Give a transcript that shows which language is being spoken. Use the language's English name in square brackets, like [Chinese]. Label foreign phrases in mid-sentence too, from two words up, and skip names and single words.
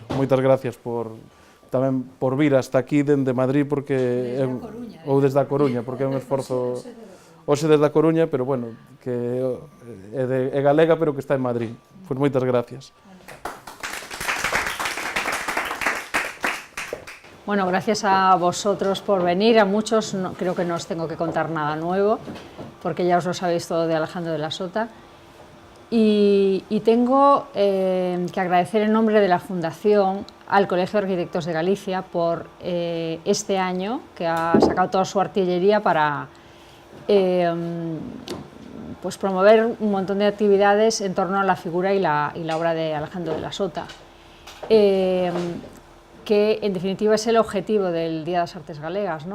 [Galician] Moitas gracias tamén por vir hasta aquí dende Madrid, porque ou desde a Coruña, porque é un esforzo hoxe desde a Coruña, pero bueno, que é galega, pero que está en Madrid. Pois moitas gracias. [Spanish] Bueno, gracias a vosotros por venir. A muchos creo que no os tengo que contar nada nuevo, porque ya os lo sabéis todo de Alejandro de la Sota. Y tengo que agradecer en nombre de la Fundación al Colegio de Arquitectos de Galicia por este año, que ha sacado toda su artillería para pues promover un montón de actividades en torno a la figura y la obra de Alejandro de la Sota, que en definitiva es el objetivo del Día de las Artes Galegas, ¿no?